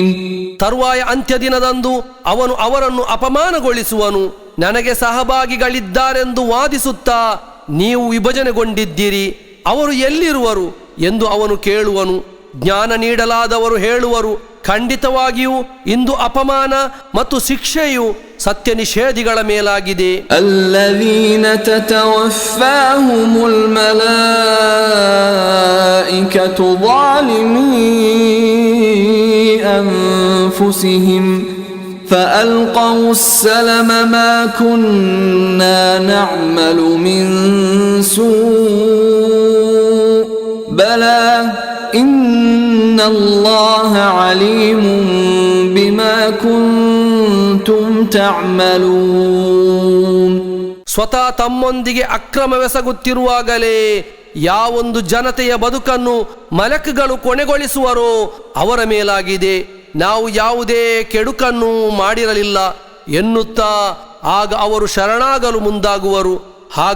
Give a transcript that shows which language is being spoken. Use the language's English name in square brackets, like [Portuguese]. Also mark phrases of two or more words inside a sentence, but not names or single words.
[Kannada] ತರುವಾಯ ಅಂತ್ಯದಿನದಂದು ಅವನು ಅವರನ್ನು ಅಪಮಾನಗೊಳಿಸುವನು. ನನಗೆ ಸಹಭಾಗಿಗಳಿದ್ದಾರೆಂದು ವಾದಿಸುತ್ತಾ ನೀವು ವಿಭಜನೆಗೊಂಡಿದ್ದೀರಿ, ಅವರು ಎಲ್ಲಿರುವರು ಎಂದು ಅವನು ಕೇಳುವನು. ಜ್ಞಾನ ನೀಡಲಾದವರು ಹೇಳುವರು, ಖಂಡಿತವಾಗಿಯೂ ಇಂದು ಅಪಮಾನ ಮತ್ತು ಶಿಕ್ಷೆಯು ಸತ್ಯ ನಿಷೇಧಿಗಳ ಮೇಲಾಗಿದೆ. [Arabic] الذين تتوفاهم الملائكة ظالمي أنفسهم فألقوا السلم ما كنا نعمل من سوء بلى إن الله عليم بما كنتم تعملون. [Kannada] ಸ್ವತಃ ತಮ್ಮೊಂದಿಗೆ ಅಕ್ರಮವೆಸಗುತ್ತಿರುವಾಗಲೇ ಯಾವೊಂದು ಜನತೆಯ ಬದುಕನ್ನು ಮಲಕ್ಗಳು ಕೊನೆಗೊಳಿಸುವರೋ ಅವರ ಮೇಲಾಗಿದೆ. ನಾವು ಯಾವುದೇ ಕೆಡುಕನ್ನು ಮಾಡಿರಲಿಲ್ಲ ಎನ್ನುತ್ತಾ ಆಗ ಅವರು ಶರಣಾಗಲು ಮುಂದಾಗುವರು.